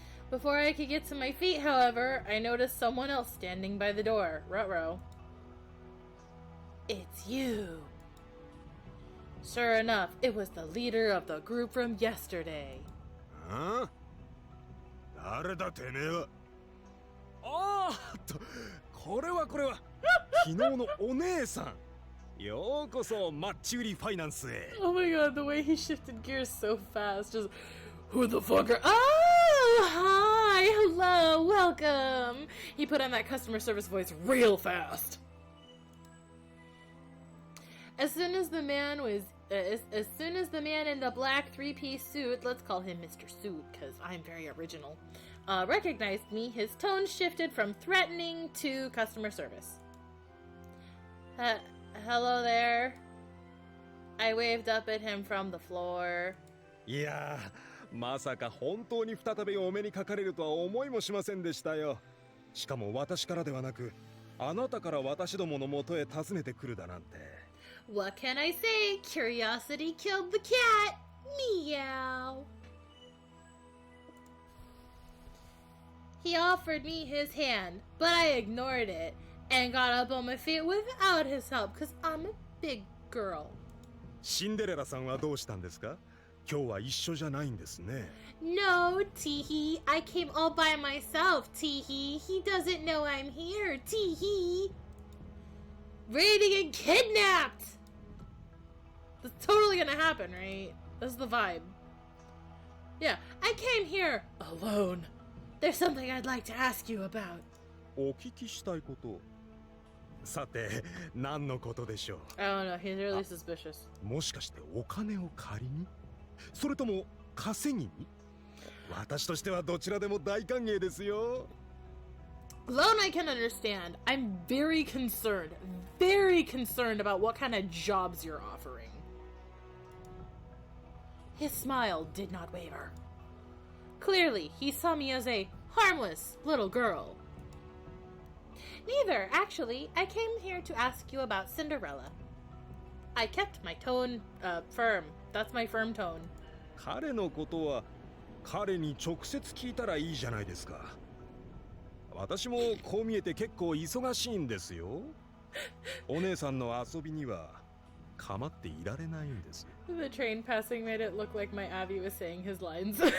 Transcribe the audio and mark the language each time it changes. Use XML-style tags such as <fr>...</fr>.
<en>Before I could get to my feet, however, I noticed someone else standing by the door. Ruh-roh. It's you. Sure enough, it was the leader of the group from yesterday.</en> <ja>Huh? 誰だてめえは。ああ、これは昨日のお姉さん。ようこそマッチ売りファイナンスへ。</ja> <en>Oh my god, the way he shifted gears so fast. Just, who the fuck are... Oh, hi, hello, welcome. He put on that customer service voice real fast. As soon as the man in the black three-piece suit, let's call him Mr. Suit, because I'm very original, recognized me, his tone shifted from threatening to customer service. Hello there. I waved up at him from the floor.</en> <ja>いやー、まさか本当に再びお目にかかれるとは思いもしませんでしたよ。しかも私からではなく、あなたから私どもの元へ訪ねてくるだなんて。</ja> <en>What can I say? Curiosity killed the cat. Meow. He offered me his hand, but I ignored it and got up on my feet without his help, because I'm a big girl.</en> <ja>シンデレラさんはどうしたんですか？今日は一緒じゃないんですね。</ja> <en>No, Teehee. I came all by myself, Teehee. He doesn't know I'm here, Teehee. Ready to get kidnapped! That's totally gonna happen, right? That's the vibe. Yeah, I came here alone. There's something I'd like to ask you about.</en> <ja>お聞きしたいこと。さて、何のことでしょう。</ja> <en>I don't know, he's really suspicious.</en> <ja>もしかしてお金を借りに？それとも稼ぎに？私としてはどちらでも大歓迎ですよ。</ja> <en>Loan I can understand. I'm very concerned about what kind of jobs you're offering. His smile did not waver. Clearly, he saw me as a harmless little girl. Neither, actually. I came here to ask you about Cinderella. I kept my tone, firm. That's my firm tone.</en> <ja>彼のことは彼に直接聞いたらいいじゃないですか。私もこう見えて結構忙しいんですよ。お姉さんの遊びには構っていられないんです。</ja> <en>The train passing made it look like my Abby was saying his lines.</en>